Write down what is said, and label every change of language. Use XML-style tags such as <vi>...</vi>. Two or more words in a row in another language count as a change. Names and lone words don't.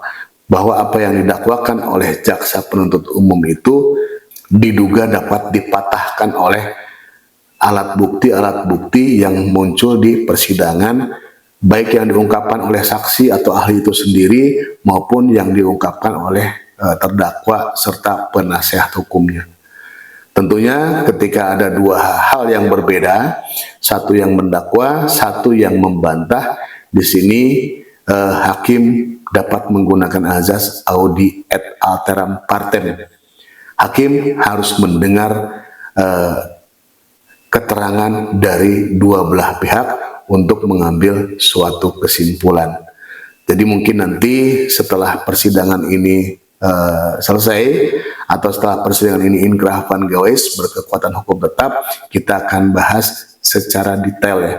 <id>Bahwa apa yang didakwakan oleh jaksa penuntut umum itu diduga dapat dipatahkan oleh alat bukti yang muncul di persidangan, baik yang diungkapkan oleh saksi atau ahli itu sendiri, maupun yang diungkapkan oleh terdakwa serta penasehat hukumnya. Tentunya ketika ada dua hal yang berbeda, satu yang mendakwa, satu yang membantah, di sini hakim dapat menggunakan azas</id> <la>audi et alteram partem.</la> <id>Hakim harus mendengar keterangan dari dua belah pihak untuk mengambil suatu kesimpulan. Jadi mungkin nanti setelah persidangan ini selesai atau setelah persidangan ini</id> <nl>inkrah van gewes</nl> <id>berkekuatan hukum tetap, kita akan bahas secara detail ya.</id>